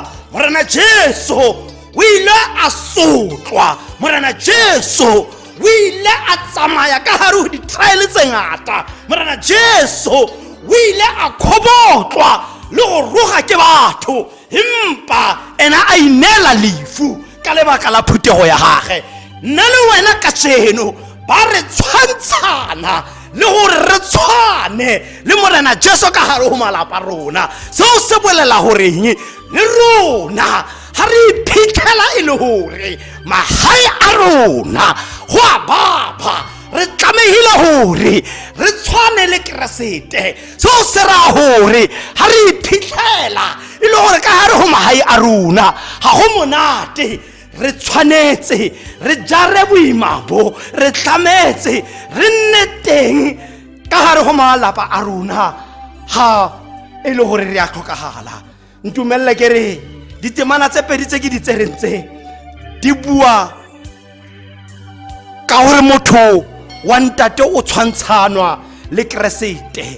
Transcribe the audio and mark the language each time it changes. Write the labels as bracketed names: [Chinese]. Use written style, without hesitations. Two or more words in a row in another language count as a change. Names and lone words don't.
[Tswana] Morena Jesu o ile a sotlwa, Morena Jesu o ile a tsamaya ka hare ho di-trial tse ngata, Morena Jesu o ile a khobotlwa le go roga ke batho, empa ena a inela lefu ka lebaka la phutego ya gage. Nna le wena ka tseno ba re tshwantshana le gore re tshwane le Morena Jesu ka hare ho malapa rona. Seo se bolela goreng? Le rona ha re iphitlhela e le gore magae a rona go a baba, re tlamehile gore re tshwane le Kriste. Seo se ra gore ha re iphitlhela e le gore ka hare ho magae a rona ga go monate, re tshwanetse re jare boima bo, re tlametse re nne teng ka hare ho malapa a rona ha e le gore re a tlhokagala. Ntumelle ke re ditemana tse pedi tse ke di tserentse di bua ka gore motho wa ntate o tshwantshanwa le Kriste.